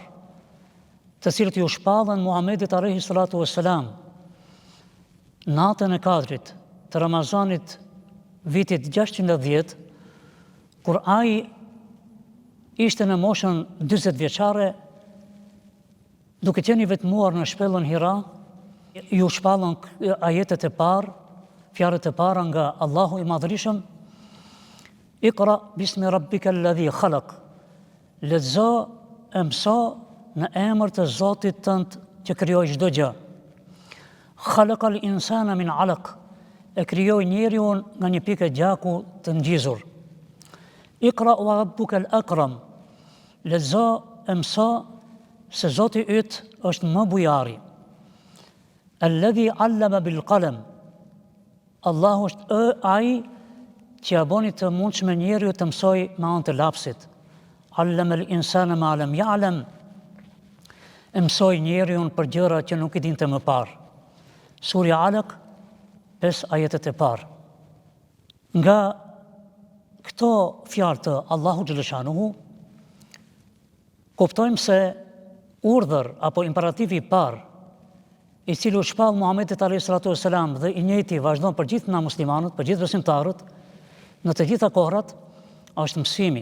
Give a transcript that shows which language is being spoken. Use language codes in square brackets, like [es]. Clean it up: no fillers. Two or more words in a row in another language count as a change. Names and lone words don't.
[sq] të cilët ju shpallën Muhammedit [ar] عليه الصلاة والسلام [sq] natën e Kadrit të Ramazanit vitit 610, kur ai ishte në moshën 40 vjeçare, duke qenë i vetmuar në shpellën Hira, ju shpallën ajetet e parë, fjalët e para nga Allahu i Madhërisëm: [ar] اقرأ باسم ربك الذي خلق. [sq] Lexo e mëso në emër të Zotit tënd që krijoi çdo gjë. [ar] خلق الإنسان من علق. [sq] E krijoi njeriu nga një pikë gjaku të ngjizur. [ar] اقرأ وربك الأكرم. [sq] Lexo e mëso se Zoti yt është më bujari. [ar] الذي علم بالقلم. [sq] Allahu është ai që ja boni të mundshme njeriu të mësoj me anë të lapsit. [ar] علم الإنسان ما لم يعلم. [sq] E mësoi njeriu për gjëra që nuk i dinte më parë. Surja Alaq, 5 ajetet e parë. Nga këto fjalë të Allahu xhaleshanuhu, kuptojmë se urdhër apo imperativi i parë, i cili u shpall Muhammedit [ar] عليه الصلاة والسلام [sq] dhe i njëjti vazhdon për gjithë na muslimanët, për gjithë besimtarët, në të gjitha kohrat, është mësimi.